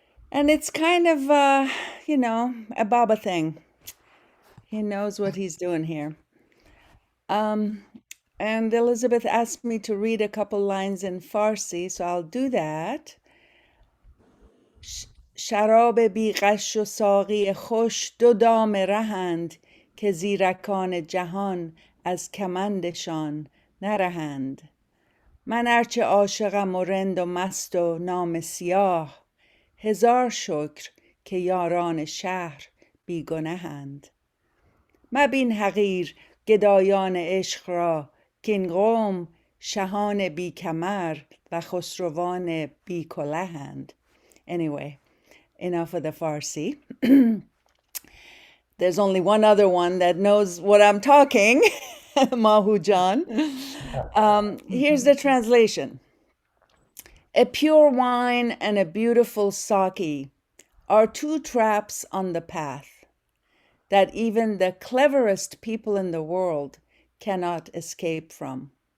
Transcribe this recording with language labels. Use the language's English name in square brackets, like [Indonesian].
[English] And it's kind of, a Baba thing. He knows what he's doing here. And Elizabeth asked me to read a couple lines in Farsi, so I'll do that. [Persian] شراب بیغش و ساقی خوش دو دام رهند که زیرکان جهان از کمندشان نرهند. من ارچه عاشقم و رند و مست و نام سیاه، هزار شکر که یاران شهر بیگنهند. مبین حقیر گدایان عشق را که این قوم شهان بی کمر و خسروان بی کلهند. [English] Anyway, enough of the Farsi. There's only one other one that knows what I'm talking, Mahoo John. Here's the translation. A pure wine and a beautiful sake are two traps on the path that even the cleverest people in the world cannot escape from.